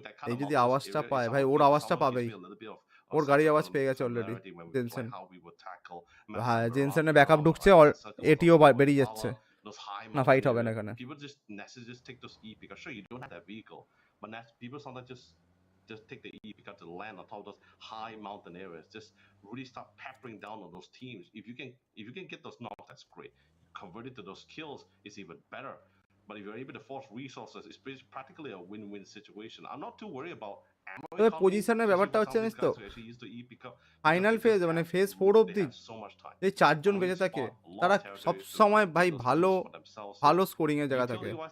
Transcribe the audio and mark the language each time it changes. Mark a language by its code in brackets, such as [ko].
[bn] এই যদি আওয়াজটা পায় ভাই, ওর আওয়াজটা পাবেই, ওর গাড়ি আওয়াজ পেয়ে গেছে অলরেডি জেনসেন। হ্যাঁ, জেনসেনের ব্যাকআপ ঢুকছে, এটিও বেরিয়ে যাচ্ছে, না ফাইট হবে না এখানে। [en] People just take those E because sure you don't have that vehicle, but people sometimes just take the E because to land on top of those high mountain areas. Just really start peppering down on those teams. If you can get those knocks, that's great. Convert it to those kills is even better. But if you're able to force resources, it's practically a win-win situation. I'm not too worried about. [bn] তবে পজিশনের ব্যাপারটা হচ্ছে জানিস তো, final phase মানে phase 4 অবধি যে 4 জন বেঁচে থাকে তারা সব সময় ভাই ভালো স্কোরিং এর জায়গা থাকে।